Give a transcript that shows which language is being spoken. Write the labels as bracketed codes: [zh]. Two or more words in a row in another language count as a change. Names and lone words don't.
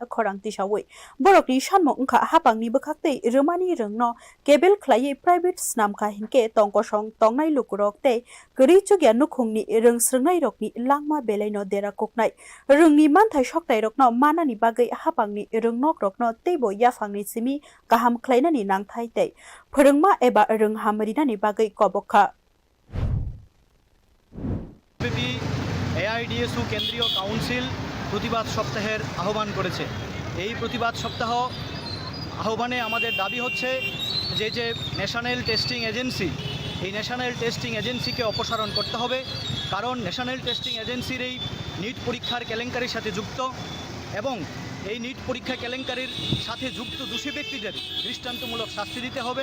[trp] khorang tisawoi borokni shanmo ungkha hapangni bkhakte rumani rungno kebel khlai private snamkha hinke tongkosong tongnai lukurok te gri chugya nukhungni rungsrungnai rokni langma belaino dera koknai rungni manthai soktai rokno manani bagai hapangni rungnok rokno teibo yafangni simi kaham khlainani nangthai te phorungma eba runghamrinani bagai kobokha [bn] AIDSO কেন্দ্রীয় কাউন্সিল প্রতিবাদ সপ্তাহের আহ্বান করেছে। এই প্রতিবাদ সপ্তাহ আহ্বানে আমাদের দাবি হচ্ছে যে ন্যাশনাল টেস্টিং এজেন্সি এই ন্যাশনাল টেস্টিং এজেন্সিকে অপসারণ করতে হবে, কারণ ন্যাশনাল টেস্টিং এজেন্সির এই নিট পরীক্ষার কেলেঙ্কারির সাথে যুক্ত এবং এই নিট পরীক্ষা কেলেঙ্কারির সাথে যুক্ত দোষী ব্যক্তিদের দৃষ্টান্তমূলক শাস্তি দিতে হবে।